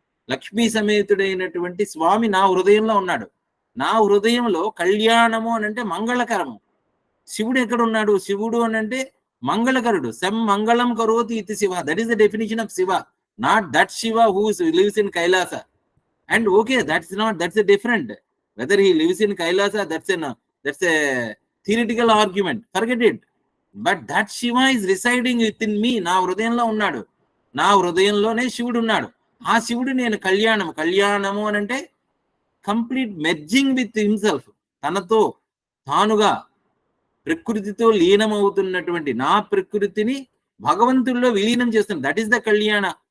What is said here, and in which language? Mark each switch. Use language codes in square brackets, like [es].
[te] లక్ష్మీ సమేతుడైనటువంటి స్వామి నా హృదయంలో ఉన్నాడు. నా హృదయంలో కళ్యాణము అని అంటే మంగళకరము. శివుడు ఎక్కడున్నాడు? శివుడు అని అంటే మంగళకరుడు. సం మంగళం కరోతి ఇది Shiva. [en] That is the definition of Shiva, not that Shiva who lives in Kailasa. And okay, that's a different. Whether he lives in Kailasa, that's a theoretical argument. Forget it. But that Shiva is residing within me. [te] నా హృదయంలో ఉన్నాడు. నా హృదయంలోనే శివుడు ఉన్నాడు. ఆ శివుడు నేను కళ్యాణము అని అంటే [en] Complete merging with himself. [te] తనతో తానుగా ప్రకృతితో లీనమవుతున్నటువంటి నా ప్రకృతిని భగవంతుల్లో విలీనం చేస్తుంది. [en] that is the [te] కళ్యాణ.